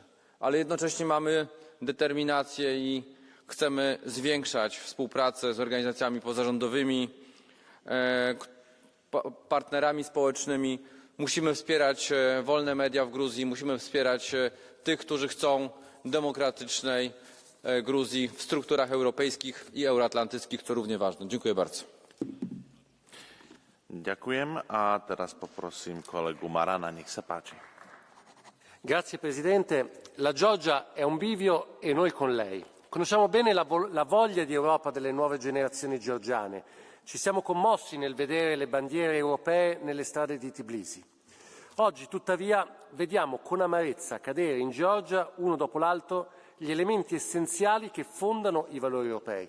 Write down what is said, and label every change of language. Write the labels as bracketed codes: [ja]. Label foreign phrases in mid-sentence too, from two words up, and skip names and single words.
[pl] Ale jednocześnie mamy determinację i chcemy zwiększać współpracę z organizacjami pozarządowymi, partnerami społecznymi. Musimy wspierać wolne media w Gruzji, musimy wspierać tych, którzy chcą demokratycznej Gruzji w strukturach europejskich i euroatlantyckich, co równie ważne. Dziękuję bardzo. [sk] Ďakujem a teraz poprosím kolegu Marana, nech sa páči. [it] Grazie Presidente. La Georgia è un bivio e noi con lei. Conosciamo bene la voglia di Europa delle nuove generazioni georgiane. Ci siamo commossi nel vedere le bandiere europee nelle strade di Tbilisi. Oggi, tuttavia, vediamo con amarezza cadere in Georgia, uno dopo l'altro, gli elementi essenziali che fondano i valori europei.